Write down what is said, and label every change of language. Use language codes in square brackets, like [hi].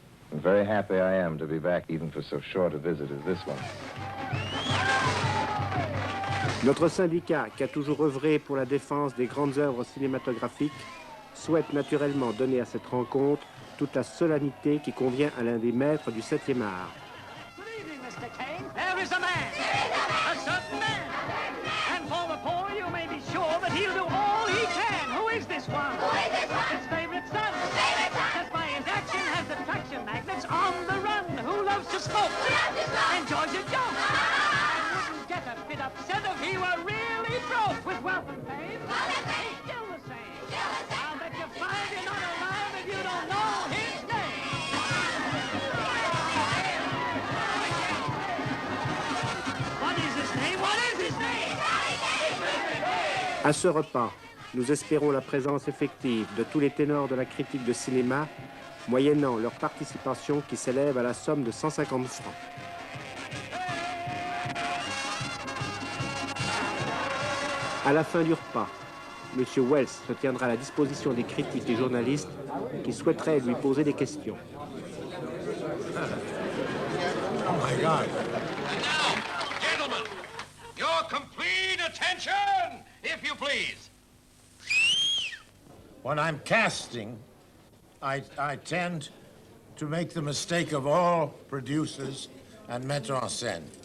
[en] I'm very happy I am to be back even for so short a visit as this one. [fr] Notre syndicat, qui a toujours œuvré pour la défense des grandes œuvres cinématographiques, souhaite naturellement donner à cette rencontre toute la solennité qui convient à l'un des maîtres du 7e art. [en] Good evening, Mr. Kane. There is a man. A certain man. And for the poor, you may be sure that he'll do all he can. Who is this one? His favorite son. Just by his action has the traction magnets on the run. Who loves to smoke? Enjoys a joke. And wouldn't get a bit upset if he were really broke. With wealth and fame, he's still the same. I'll bet you find you're not alive if you don't know his name. What is his name? What is his name? [fr] À ce repas, nous espérons la présence effective de tous les ténors de la critique de cinéma, moyennant leur participation qui s'élève à la somme de 150 francs. À la fin du repas, M. Welles se tiendra à la disposition des critiques et journalistes qui souhaiteraient lui poser des questions. [en] Oh my God. And now, gentlemen, your complete attention, if you please. When I'm casting, I tend to make the mistake of all producers and metteur en scène.